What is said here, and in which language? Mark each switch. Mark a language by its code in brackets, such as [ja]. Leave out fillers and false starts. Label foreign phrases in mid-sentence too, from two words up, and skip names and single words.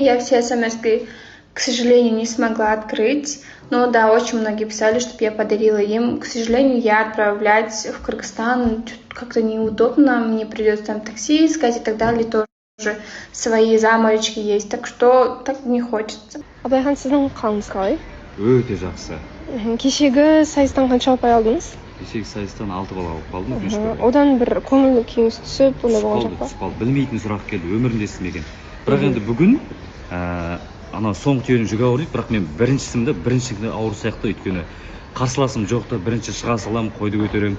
[ru] Я все смс-ки, к сожалению, не смогла открыть. Но да, очень многие писали, чтобы я подарила им. К сожалению, я отправлять в Кыргызстан как-то неудобно. Мне придется там такси искать и так далее. Тоже свои заморочки есть. Так что так не хочется. [kk] Абылайхан, сіздің қалыңыз қалай? Өте жақсы. Кешегі сайыстан қанша ұпай алдыңыз? Кешегі сайыстан 6 бал алып қалдым. Одан бір көңіл күйіңіз түсіп, ондай болған жоқ па? Түсіп қалды. Білмейтін сұрақ келді, өмірімде естімеген. Бірақ енді бүгін ана соңғы түйені жүге ауырып, бірақ мен біріншісімді ауыр сияқты, өйткені қарсыласым жоқта, бірінші шыға салам, қойды көтерем.